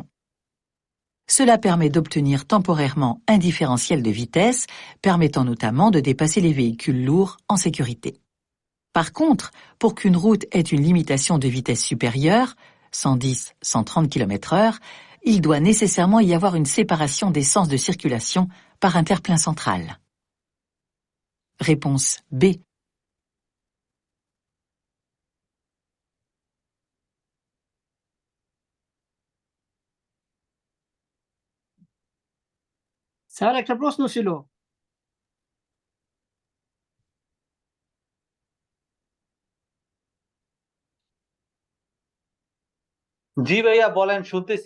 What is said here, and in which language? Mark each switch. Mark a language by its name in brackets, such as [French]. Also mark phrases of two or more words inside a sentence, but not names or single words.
[French] Cela permet d'obtenir temporairement un différentiel de vitesse, permettant notamment de dépasser les véhicules lourds en sécurité. Par contre, pour qu'une route ait une limitation de vitesse supérieure, 110-130 km/h, il doit nécessairement y avoir une séparation des sens de circulation par un terre-plein central. Réponse B. [Bangla] স্যার একটা প্রশ্ন ছিল। জি ভাইয়া বলেন, শুনতেছি।